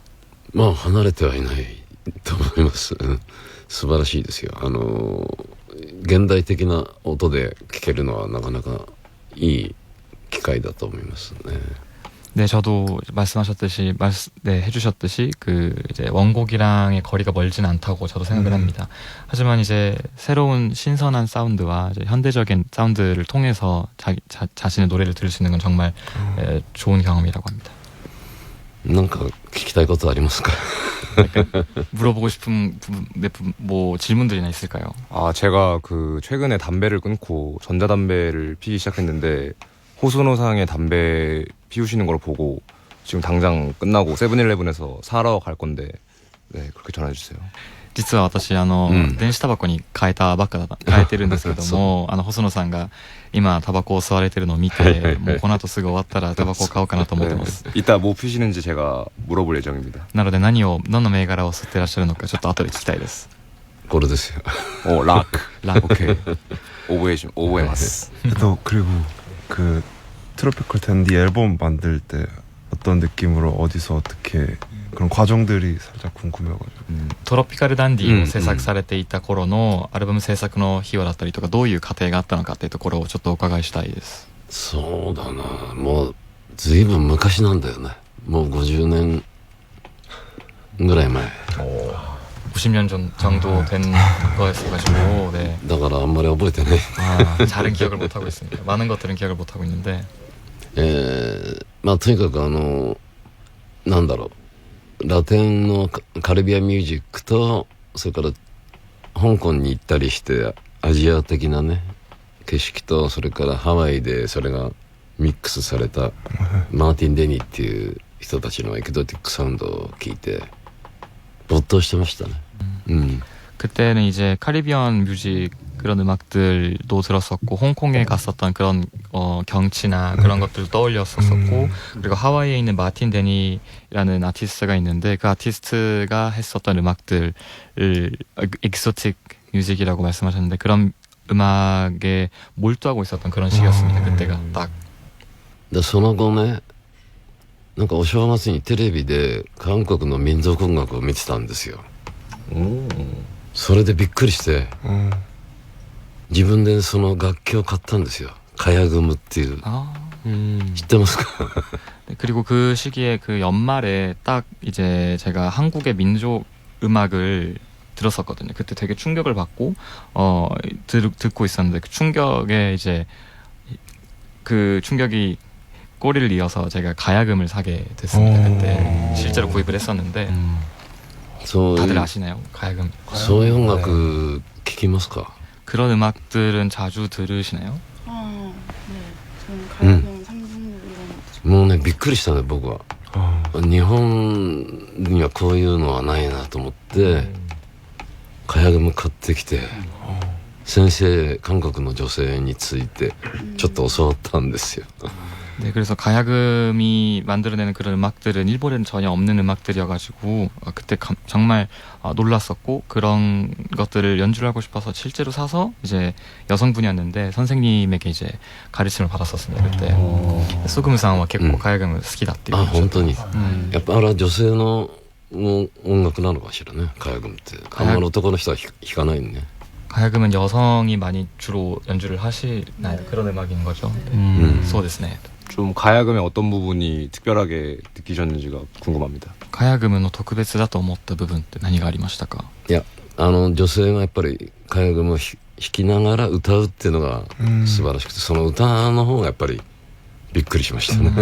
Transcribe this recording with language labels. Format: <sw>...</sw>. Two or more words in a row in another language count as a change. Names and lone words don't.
<ja>まあ離れてはいないと思います。素晴らしいですよ。現代的な音で聴けるのはなかなかいい機会だと思いますね。</ja> <ko>네, 저도 말씀하셨듯이 네, 해주셨듯이 그 이제 원곡이랑의 거리가 멀진 않다고 저도 생각을 합니다. 하지만 이제 새로운 신선한 사운드와 이제 현대적인 사운드를 통해서 자신의 노래를 들을 수 있는 건 정말 좋은 경험이라고 합니다.</ko> <ja>なんか聞きたいことありますか?</ja> <ko>물어보고 싶은 뭐 질문들이나 있을까요? 아, 제가 그 최근에 담배를 끊고 전자담배를 피기 시작했는데 호소노상의 담배 피우시는 걸 보고 지금 당장 끝나고 세븐일레븐에서 사러 갈 건데 네, 그렇게 전화해 주세요.</ko> <ja>実は私電子タバコに変えてるんですけども細野さんが今タバコを吸われてるのを見てもうこの後すぐ終わったらタバコを買おうかなと思ってます。</ja> <ko>이따 뭐 피시는지 제가 물어볼 예정입니다.</ko> <ja>なのでどの銘柄を吸ってらっしゃるのかちょっと後で聞きたいです。これですよ。</ja> <ko>오, 락. 오케이. 오버해ます. 그리고 그 트로피컬 댄디 앨범 만들 때 어떤 느낌으로 어디서 어떻게 그런 과정들이 살짝 궁금해가지고.</ko> <ja>トロピカルダンディを制作されていた頃のアルバム制作の費用だったりとかどういう過程があったのかっていうところをちょっとお伺いしたいです。そうだな、もう随分昔なんだよね。もう50年ぐらい前。</ja> <ko>50년 정도 된 거였어가지고 네.</ko> <ja>だからあんまり覚えてない。</ja> <ko>잘은 기억을 못하고 있습니다. 많은 것들은 기억을 못하고 있는데</ko> <ja>まあとにかくなんだろう、ラテンのカリビアンミュージックとそれから香港に行ったりしてアジア的なね景色とそれからハワイでそれがミックスされたマーティン・デニーっていう人たちのエキゾティックサウンドを聞いて没頭してましたね。</ja> <ko>그때는 이제 카리비안 뮤직 그런 음악들도 들었었고 홍콩에 갔었던 그런 경치나 그런 것들도 떠올렸었고 그리고 하와이에 있는 마틴 데니라는 아티스트가 있는데 그 아티스트가 했었던 음악들을 엑소틱 뮤직이라고 말씀하셨는데 그런 음악에 몰두하고 있었던 그런 시기였습니다. 그때가 딱.</ko> <ja>その後ね、なんかお正月にテレビで韓国の民族音楽を見てたんですよ。それでびっくりして、自分でその楽器を買ったんですよ。カヤグムっていう。知ってますか?</ja> <ko>그리고 그 시기에 그 연말에 딱 이제 제가 한국의 민족 음악을 들었었거든요. 그때 되게 충격을 받고 듣고 있었는데 그 충격에 이제 그 충격이 꼬리를 이어서 제가 가야금을 사게 됐습니다. 그때 실제로 구입을 했었는데 다들 아시나요? 가야금.</ko> <ja>そういう音楽聴きますか?</ja> <ko>그런 음악들은 자주 들으시나요? 네. 저는 가야금 상상곡 이런</ko> <ja>もうねびっくりしたね僕は。日本にはこういうのはないなと思ってカヤグム買ってきて先生韓国の女性についてちょっと教わったんですよ。</ja> <ko>네, 그래서 가야금이 만들어내는 그런 음악들은 일본에는 전혀 없는 음악들이어가지고 그때 정말 놀랐었고 그런 것들을 연주를 하고 싶어서 실제로 사서 이제 여성분이었는데 선생님에게 이제 가르침을 받았었습니다.</ko> <ja>그때 소금さんは結構 가야금을 好きだっていう。あ、本当に。やっぱあれは女性の音楽なのかしらね、カヤグムって。あんまり男の人は弾かないね。</ja> <ko>가야금은 여성이 많이 주로 연주를 하시나요? 그런 음악인 거죠.</ko> <ja>そうですね。</ja> <ko>좀 가야금의 어떤 부분이 특별하게 느끼셨는지가 궁금합니다.</ko> <ja>가야금의 特別だと思った部分って何がありましたか? いや、女性がやっぱりカヤグムを弾きながら歌うっていうのが素晴らしくて、その歌の方がやっぱりびっくりしましたね。</ja>